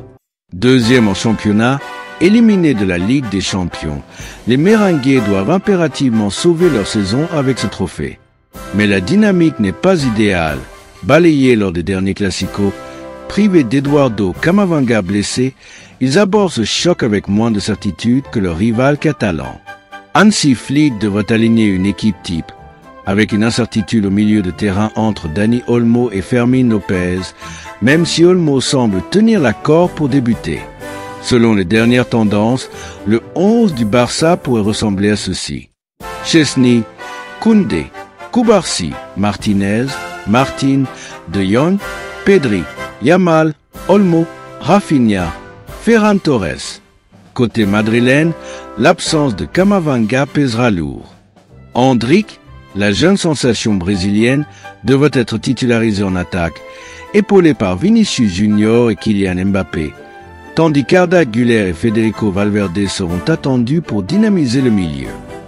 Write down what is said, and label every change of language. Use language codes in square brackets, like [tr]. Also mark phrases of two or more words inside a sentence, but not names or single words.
[fr] Deuxième en championnat, éliminé de la Ligue des Champions, les Merengues doivent impérativement sauver leur saison avec ce trophée. Mais la dynamique n'est pas idéale. Balayés lors des derniers Classicos, privés d'Eduardo Camavinga blessé, ils abordent ce choc avec moins de certitude que leur rival catalan. Hansi Flick devrait aligner une équipe type, avec une incertitude au milieu de terrain entre Dani Olmo et Fermín López, même si Olmo semble tenir la corde pour débuter. Selon les dernières tendances, le 11 du Barça pourrait ressembler à ceci. Chesney, Koundé, Cubarsí, Martinez, Martín, De Jong, Pedri, Yamal, Olmo, Rafinha, Ferran Torres. Côté madrilène, l'absence de Camavinga pèsera lourd. Endrick, la jeune sensation brésilienne, devrait être titularisé en attaque, épaulé par Vinicius Junior et Kylian Mbappé, tandis qu'Arda Güler et Federico Valverde seront attendus pour dynamiser le milieu.